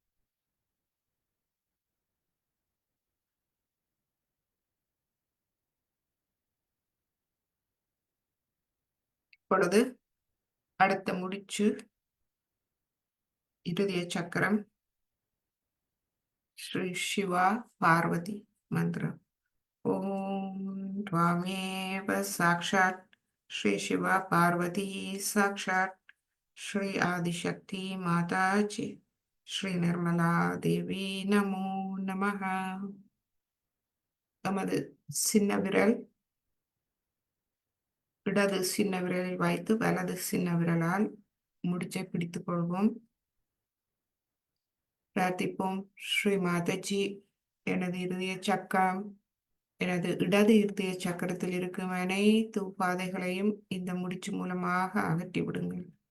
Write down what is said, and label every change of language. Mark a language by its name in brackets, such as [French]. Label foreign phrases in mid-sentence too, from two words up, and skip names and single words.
[Tamil] இப்பொழுது அடுத்த முடிச்சு இருதய சக்கரம். ஸ்ரீ சிவா பார்வதி மந்திரம். [Sanskrit] ஓம் त्वमेव साक्षात् श्री शिवा पार्वती साक्षात् श्री आदिशक्ति माता जी श्री निर्मला देवी नमो नमः. [Tamil] நமது சின்ன விரல் இடது சின்ன விரலில் வைத்து வலது சின்ன விரலால் முடிச்சை பிடித்துக் கொள்வோம். பிரார்த்திப்போம். ஸ்ரீ மாதாஜி, எனது இருதய சக்கரம், எனது இடது இருதய சக்கரத்தில் இருக்கும் அனைத்து உபாதைகளையும் இந்த முடிச்சு மூலமாக அகற்றி விடுங்கள்.